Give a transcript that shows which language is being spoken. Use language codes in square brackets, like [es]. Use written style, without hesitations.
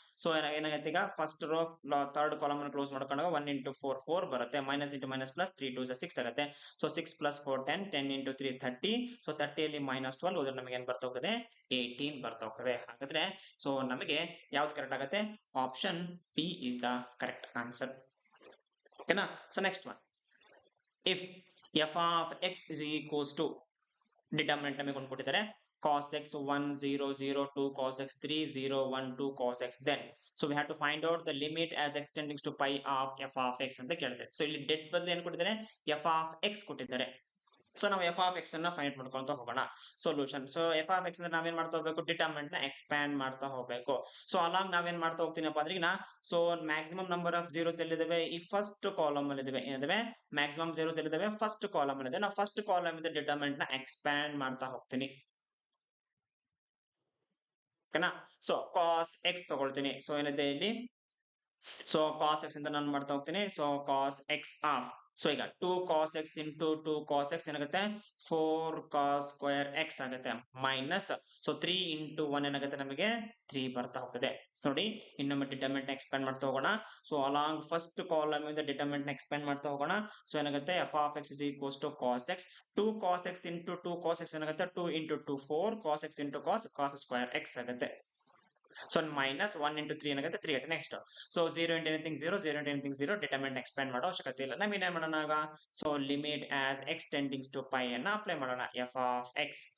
[kn] So ಏನಾಗುತ್ತೆ, ಈಗ first row third column ಅನ್ನು ಕ್ಲೋಸ್ ಮಾಡ್ಕೊಂಡಾಗ 1 ಇಂಟು 4 4 ಬರುತ್ತೆ, ಮೈನಸ್ ಇಂಟು ಮೈನಸ್ ಪ್ಲಸ್ 3 2 6 ಆಗುತ್ತೆ. So 6 + 4 10, 10 into 3 30. ಸೊ 30 ಅಲ್ಲಿ -12 ಹೋದ್ರೆ ನಮಗೆ ಏನ್ ಬರ್ತಾ ಹೋಗ್ತದೆ, 18 ಬರ್ತಾ ಹೋಗ್ತದೆ. ಹಾಗಾದ್ರೆ ಸೊ ನಮಗೆ ಯಾವ್ದು ಕರೆಕ್ಟ್ ಆಗುತ್ತೆ, [en] Option B is the correct answer. [kn] ಓಕೆನಾ. [en] so next one, if f of x is equals to, determinant [kn] ನಮಗೆ ಕೊಟ್ಟಿದ್ದಾರೆ, [en] cos x 1 0 0 2 cos x 3 0 1 2 cos x. Then so we have to find out the limit as x tending to pi of f of x [kn] ಅಂತ ಕೇಳ್ತಾರೆ. So ಇಲ್ಲಿ debt ಬದಲು ಏನು ಕೊಟ್ಟಿದ್ದಾರೆ, f of x ಕೊಟ್ಟಿದ್ದಾರೆ. So ನಾವು f of x ಅನ್ನ find ಮಾಡ್ಕೊಂತ ಹೋಗೋಣ. Solution. So f of x ಅಂದ್ರೆ ನಾವೇನ್ ಮಾಡ್ತಾ ಹೋಗ್ಬೇಕು, ಡಿಟರ್ಮಿನೆಂಟ್ ನ ಎಕ್ಸ್ಪ್ಯಾಂಡ್ ಮಾಡ್ತಾ ಹೋಗ್ಬೇಕು. ಸೊ ಅಲಾಂಗ್ ನಾವೇನ್ ಮಾಡ್ತಾ ಹೋಗ್ತೀನಪ್ಪ ಅಂದ್ರೆ ಈಗ so maximum number of zeros ಎಲ್ಲಿದ್ದಾವೆ, ಈ ಫಸ್ಟ್ ಕಾಲಮ್ ಅಲ್ಲಿ ಇದಾವೆ. ಏನಿದಾವೆ, ಮ್ಯಾಕ್ಸಿಮಮ್ ಜೀರೋಸ್ ಎಲ್ಲಿದ್ದಾವೆ, ಫಸ್ಟ್ ಕಾಲಮ್ ಅಲ್ಲಿ ಇದೆ. ನಾವು ಫಸ್ಟ್ ಕಾಲಮ್ ಇಂದ ಡಿಟರ್ಮಿನೆಂಟ್ ನ ಎಕ್ಸ್ಪ್ಯಾಂಡ್ ಮಾಡ್ತಾ ಹೋಗ್ತೀನಿ. ಓಕೆನಾ. ಸೊ ಕಾಸ್ ಎಕ್ಸ್ ತಗೊಳ್ತೀನಿ. ಸೊ ಏನಿದೆ ಇಲ್ಲಿ, ಸೊ ಕಾಸ್ ಎಕ್ಸ್ ಅಂತ ನಾನು ಮಾಡ್ತಾ ಹೋಗ್ತೀನಿ. So cos x of, so ಈಗ 2 cos x into 2 cos x ಏನಾಗುತ್ತೆ, 4 cos ಸ್ಕ್ವೇರ್ ಎಕ್ಸ್ ಆಗುತ್ತೆ. ಮೈನಸ್, ಸೊ 3 ಇಂಟು 1 ಏನಾಗುತ್ತೆ, ನಮಗೆ 3 ಬರ್ತಾ ಹೋಗ್ತದೆ. ನೋಡಿ, ಇನ್ನೊಮ್ಮೆ ಡಿಟರ್ಮಿನೆಂಟ್ ಎಕ್ಸ್ಪ್ಯಾಂಡ್ ಮಾಡ್ತಾ ಹೋಗೋಣ. ಸೊ ಅಲಾಂಗ್ ಫಸ್ಟ್ ಕಾಲಮ್ ಇಂದ ಡಿಟರ್ಮಿನೆಂಟ್ ಎಕ್ಸ್ಪ್ಯಾಂಡ್ ಮಾಡ್ತಾ ಹೋಗೋಣ. [en] so [kn] ಏನಾಗುತ್ತೆ, [en] f of x is equals to cos x. [kn] 2 cos x into 2 cos x ಏನಾಗುತ್ತೆ, 2 into 2 4 cos x into cos square X ಆಗುತ್ತೆ. ಸೊ ಮೈನಸ್ 1 ಇಂಟು 3 ಏನಾಗುತ್ತೆ, 3 ಆಗುತ್ತೆ. Next, so 0 into anything 0, 0 into anything 0, determinant expand ಮಾಡೋ ಅವಶ್ಯಕತೆ ಇಲ್ಲ. ನಮಗೆ ಏನ್ ಮಾಡೋಣ ಆಗ, so limit as X ಟೆಂಡಿಂಗ್ಸ್ to pi ಅನ್ನ ಅಪ್ಲೈ ಮಾಡೋಣ. f of x.